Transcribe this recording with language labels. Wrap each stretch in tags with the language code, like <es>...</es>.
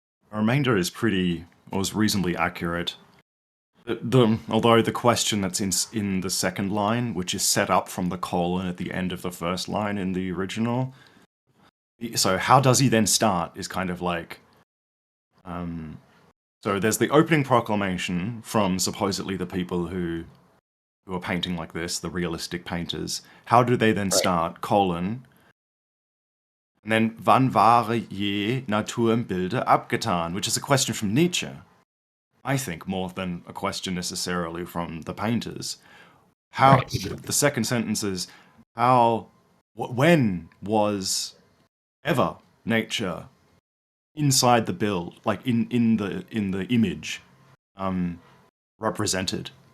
<en>The remainder is reasonably accurate. Although the question that's in the second line, which is set up from the colon at the end of the first line in the original. So how does he then start is kind of like so there's the opening proclamation from supposedly the people who are painting like this, the realistic painters. How do they then start? Colon.</en> <de>And then, wann war je Natur im Bilde abgetan?</de> <en>Which is a question from Nietzsche, I think, more than a question necessarily from the painters. The second sentence is, when was ever nature inside the build, like in the image, represented?</en>